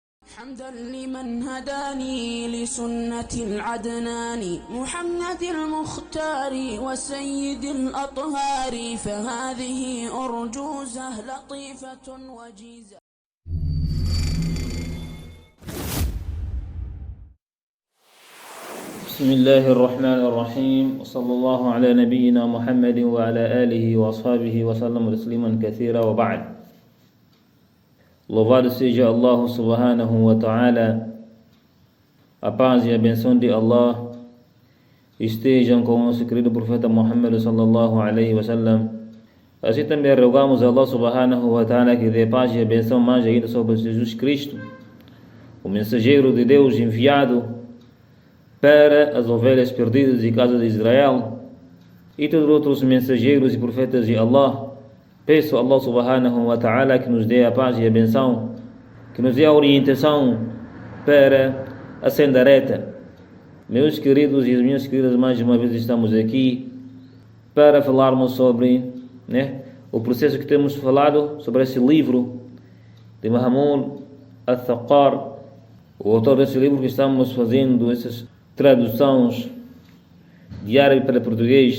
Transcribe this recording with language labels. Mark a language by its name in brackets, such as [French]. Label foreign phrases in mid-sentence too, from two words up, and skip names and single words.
[Arabic] حمدا لمن هداني لسنة العدنان محمد المختار وسيد الأطهار فهذه أرجوزة لطيفة وجيزة. بسم الله الرحمن الرحيم وصلى الله على نبينا محمد وعلى آله وأصحابه وسلم تسليما كثيرا وبعد. [Portuguese] Louvado seja [Arabic] الله سبحانه وتعالى. [Portuguese] A paz e a benção de Allah estejam com o nosso querido profeta Muhammad [Arabic] صلى الله عليه وسلم. [Portuguese] Assim também rogamos a [Arabic] الله سبحانه وتعالى [Portuguese] que dê paz e a benção mais ainda sobre Jesus Cristo, o mensageiro de Deus enviado para as ovelhas perdidas de casa de Israel, e todos os outros mensageiros e profetas de Allah. Peço a [Arabic] الله سبحانه وتعالى [Portuguese] que nos dê a paz e a benção, que nos dê a orientação para a senda reta. Meus queridos e minhas queridas, mais uma vez estamos aqui para falarmos sobre o processo que temos falado sobre esse livro de Mahmoud al-Thaqar, o autor desse livro, que estamos fazendo essas traduções de árabe para português.